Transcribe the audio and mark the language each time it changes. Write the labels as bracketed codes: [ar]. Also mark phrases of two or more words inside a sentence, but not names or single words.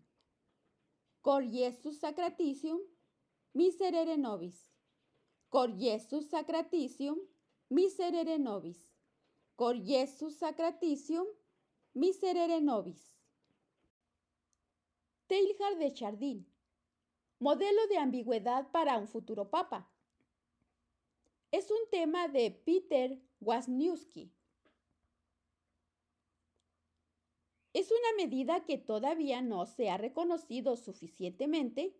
[la] Cor Iesus sacratitium, miserere nobis. Cor Iesus sacratitium, miserere nobis. Cor Iesus sacratitium, miserere nobis. [es] Teilhard de Chardin, modelo de ambigüedad para un futuro papa. Es un tema de Peter Wisniewski. Es una medida que todavía no se ha reconocido suficientemente.